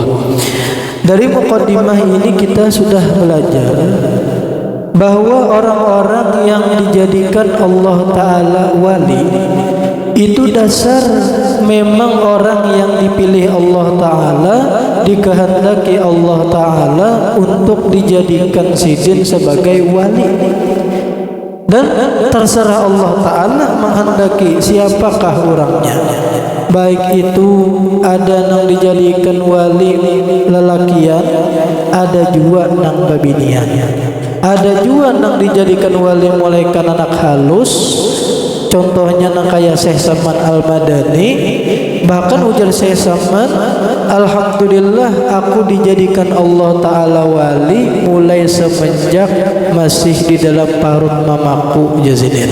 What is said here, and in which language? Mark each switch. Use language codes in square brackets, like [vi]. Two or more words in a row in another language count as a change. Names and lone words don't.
[id] Dari muqaddimah ini kita sudah belajar bahwa orang-orang yang dijadikan Allah Ta'ala wali itu dasar memang orang yang dipilih Allah Ta'ala, dikehendaki Allah Ta'ala untuk dijadikan sidin sebagai wali. Dan terserah Allah Ta'ala menghendaki siapakah orangnya. Baik itu ada yang dijadikan wali lelakian, ada juga yang babinian. Ada juga yang dijadikan wali mulaikan anak halus. [bjn] Contohnya nang kaya Syekh Salman Al-Madani. [id] Bahkan ujar Syekh Salman, alhamdulillah aku dijadikan Allah Ta'ala wali mulai semenjak masih di dalam parut mamaku Yazidin.